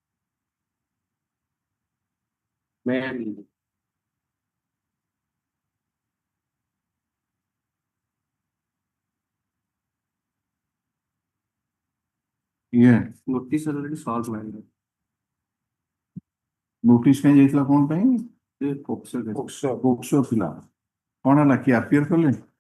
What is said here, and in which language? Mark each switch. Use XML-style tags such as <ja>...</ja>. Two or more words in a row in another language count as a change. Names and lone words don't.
<en>May I read? Yeah. Notice already solved, my lord.</en> <or>Notice ପାଇଁ ଯାଇଥିଲା କଣ ପାଇଁ? Pokso. ପୋକ୍ସୋ ଥିଲା। କଣ ହେଲା କି appear କଲେ?</or>